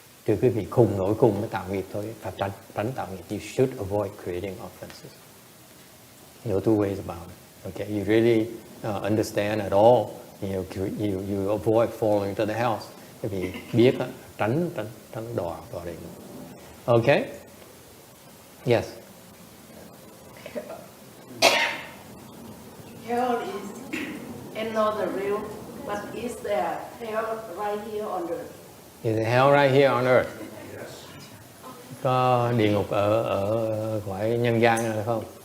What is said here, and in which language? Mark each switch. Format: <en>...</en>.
<vi>Trừ quý vị khùng nổi khùng mới tạo nghiệp thôi, phải tránh tạo nghiệp.</vi> <en>You should avoid creating offenses. No two ways about it. Okay? You really understand at all. You avoid falling into the house.</en> <vi>Quý vị biết tránh đọa đi. Okay? Yes.</vi> <en>Hell is not the real, but is there hell right here on earth? Is the hell right here on earth?</en> <vi>Có địa ngục ở cõi nhân gian hay không?</vi>